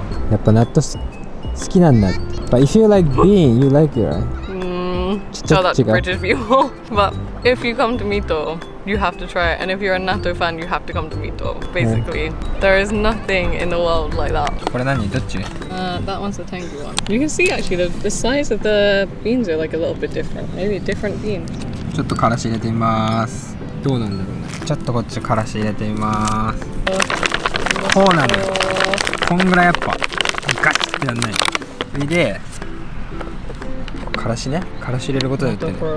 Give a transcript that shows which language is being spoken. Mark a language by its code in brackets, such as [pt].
[ja] やっぱ納豆好きなんだ。 [en] But if you like bean, you like it, right? So that's British people. But if you come to Mito, you have to try it. And if you're a natto fan, you have to come to Mito. Basically, there is nothing in the world like that. [ja] これ何？どっち？ [en] That one's the Tengu one. You can see actually the size of the beans are like a little bit different. Maybe different beans. [ja] ちょっとからし入れてみます。どうなんだろうね。ちょっとこっちからし入れてみます。こうなんだよ。こんぐらいやっぱガッてやんない。で、からしね。からし入れることによってね。